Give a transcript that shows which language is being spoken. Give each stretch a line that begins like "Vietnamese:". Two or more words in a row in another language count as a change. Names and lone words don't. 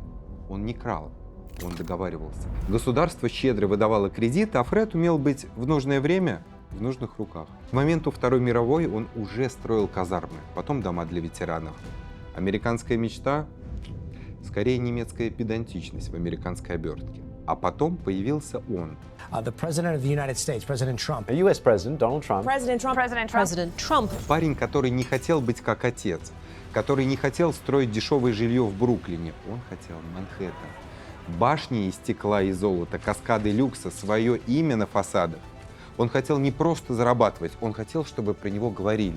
Russian: Он не крал, он договаривался. Государство щедро выдавало кредиты, а Фред умел быть в нужное время в нужных руках. К моменту Второй мировой он уже строил казармы, потом дома для ветеранов. Американская мечта — скорее немецкая педантичность в американской обертке. А потом появился он.
English: The President of the United States, President Trump. U.S. President Donald Trump. President Trump. President Trump. President Trump.
Russian: Парень, который не хотел быть как отец, который не хотел строить дешевое жилье в Бруклине. Он хотел Манхэттен. Башни из стекла и золота, каскады люкса, свое имя на фасадах. Он хотел не просто зарабатывать, он хотел, чтобы про него говорили.